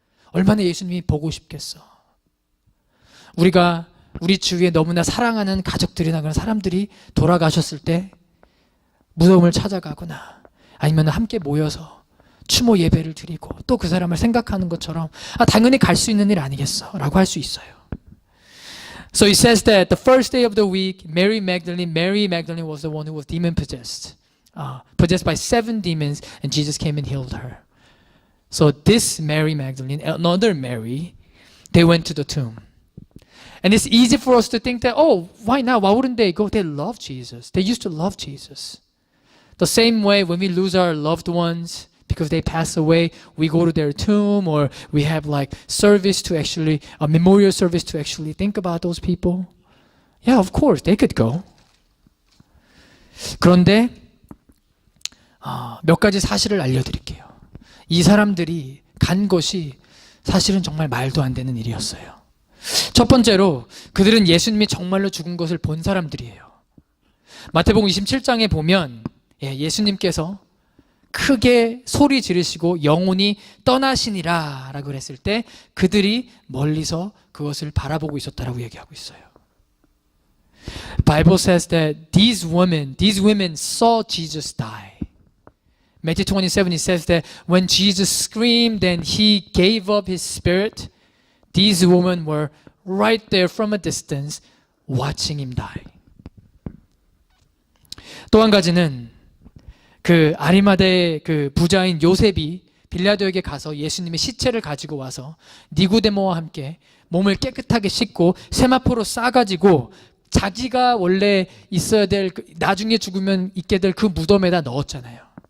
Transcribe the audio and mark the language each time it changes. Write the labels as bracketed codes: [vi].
[ko] 얼마나 예수님이 보고 싶겠어. 우리가 우리 주위에 너무나 사랑하는 가족들이나 그런 사람들이 돌아가셨을 때 무덤을 찾아가거나 아니면 함께 모여서 추모 예배를 드리고 또 그 사람을 생각하는 것처럼 당연히 갈 수 있는 일 아니겠어 라고 할 수 있어요. [en] So it says that the first day of the week, Mary Magdalene was the one who was demon possessed. Possessed by 7 demons, and Jesus came and healed her. So this Mary Magdalene, another Mary, they went to the tomb. And it's easy for us to think that, why not? Why wouldn't they go? They love Jesus. They used to love Jesus. The same way when we lose our loved ones because they pass away, we go to their tomb or we have like service to actually, a memorial service to actually think about those people. Yeah, of course, they could go. [ko] 그런데 몇 가지 사실을 알려드릴게요. 이 사람들이 간 것이 사실은 정말 말도 안 되는 일이었어요. 첫 번째로 그들은 예수님이 정말로 죽은 것을 본 사람들이에요. 마태복음 27장에 보면 예수님께서 크게 소리 지르시고 영혼이 떠나시니라 라고 그랬을 때 그들이 멀리서 그것을 바라보고 있었다라고 얘기하고 있어요. [en] Bible says that these women saw Jesus die. Matthew 27, it says that when Jesus screamed and he gave up his spirit, these women were right there from a distance watching him die. [ko] 또 한 가지는 그 아리마다의 그 부자인 요셉이 빌라도에게 가서 예수님의 시체를 가지고 와서 니고데모와 함께 몸을 깨끗하게 씻고 세마포로 싸가지고 자기가 원래 있어야 될 나중에 죽으면 있게 될 그 무덤에다 넣었잖아요.